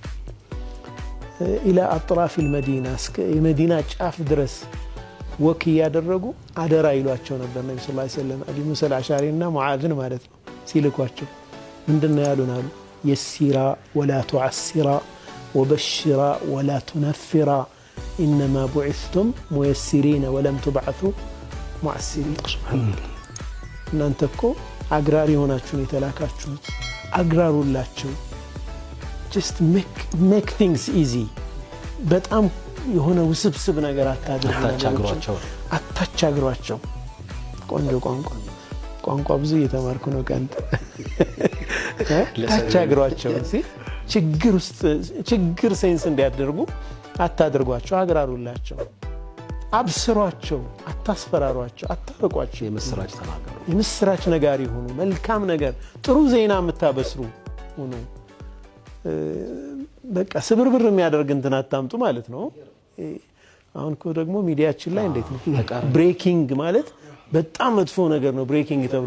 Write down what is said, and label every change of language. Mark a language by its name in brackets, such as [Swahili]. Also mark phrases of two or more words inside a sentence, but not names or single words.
[Arabic] إلى أطراف المدينة [Amharic] እስከ የመዲና ጫፍ ድረስ ወክ ያደረጉ አደራ ይሏቸው ነበር። ነብዩ [Arabic] صلى الله عليه [Amharic] ወሰለም አቡ ሙሳ አልአሽዓሪና ሙዓዝን ማለት ነው ሲልኳቸው ምንድነው ያሉን አሉ [Arabic] يسرا ولا تعسرا وبشرا ولا تنفرا انما بعثتم ميسرين ولم تبعثوا معسرين [Amharic] እናንተ እኮ አግራሪ ሆናችሁ ነው የተላካችሁት አግራሩላችሁ [English] just make things easy [Amharic] በጣም የሆነ ውስብስብ ነገር አታቻግሯቸው ቆንጆ ቋንቋ ብዙ እየተማርኩ ነው ቀንተ አታቻግሯቸው ችግር ሴንስ እንዲያደርጉ አታድርጓቸው አግራሩላቸው አብስሯቸው አታስፈራሯቸው አታርቋቸው የምስራች ነጋሪ ሆኑ መልካም ነገር ጥሩ ዜና የምታበስሩ ሆኑ በቃ ስብርብር የሚያደርግ እንትን አታምጡ ማለት ነው። አሁን እኮ ደግሞ ሚዲያችን ላይ እንዴት ነው ብሬኪንግ ማለት በጣም መጥፎ ነገር ነው። ብሬኪንግ ተብሎ